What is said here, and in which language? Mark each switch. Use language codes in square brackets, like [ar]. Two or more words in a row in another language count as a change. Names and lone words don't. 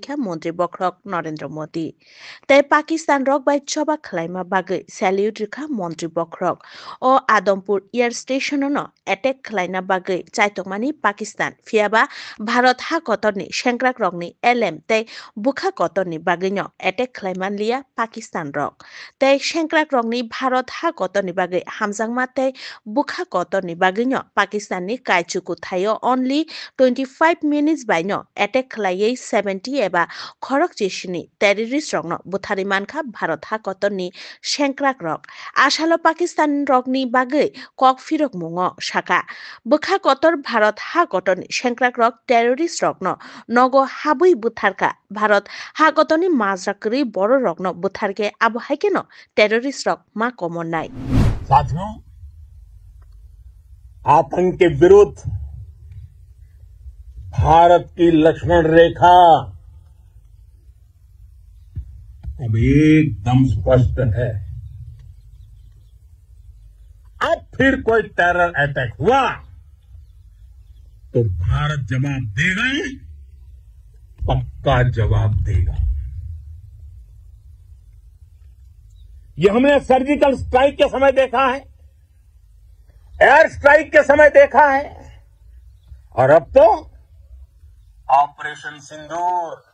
[trp] kha Mantri Bokrok Narendra Modi tai Pakistan rok bai joba khlaima bagai salute kha Mantri Bokrok o Adampur Air Station no attack khlaina bagai chaitokmani Pakistan fiaba Bharat ha kotorni shenkrak rok ni LM tai bukha kotorni bagai no attack khlaiman liya Pakistan rok tai shenkrak rok ni Bharat ha kotorni bagai hamjangma tai bukha kotorni bagino Pakistan ni kaichuku thayo [en] only 25 minutes by [trp] no attack khlaiye 70 eba khorok chishini terrorist rok no buthari mankha Bharat ha kotorni shenkrak rok asalo Pakistan rok ni bagai kok firok mungo shaka bukha kotor Bharat ha kotorni shenkrak rok terrorist rok no nogo habui butharka Bharat ha kotorni majrakri boro rok no butharke abo haike no terrorist rok ma common nai [hi] साथियों आतंक के विरुद्ध भारत की लक्ष्मण रेखा अब एकदम स्पष्ट है अब फिर कोई [en] terror attack [hi] हुआ तो भारत जवाब देगा पक्का जवाब देगा ये हमने [en] surgical strike [hi] के समय देखा है [en] air strike [hi] के समय देखा है और अब तो ऑपरेशन सिंदूर